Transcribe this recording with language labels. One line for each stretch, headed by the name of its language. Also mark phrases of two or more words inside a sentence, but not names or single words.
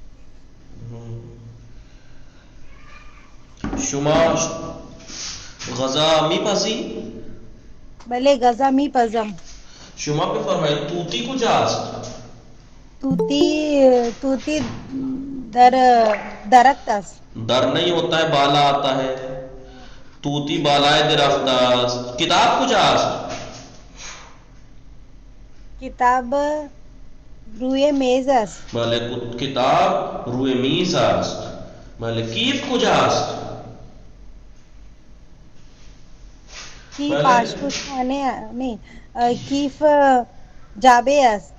Persian: شما غذا میپزی؟ بله غذا میپزم. شما بفرمایید طوطی کجاست؟ طوطی در درخت است.
Urdu: در نہیں ہوتا ہے بالا آتا ہے.
Persian: طوطی بالائے درخت است. کتاب کجاست؟ کتاب روی میز است. بله کتاب روی میز است. بله کیف کجاست؟ کیف آشپزخانه نہیں کیف جابه است.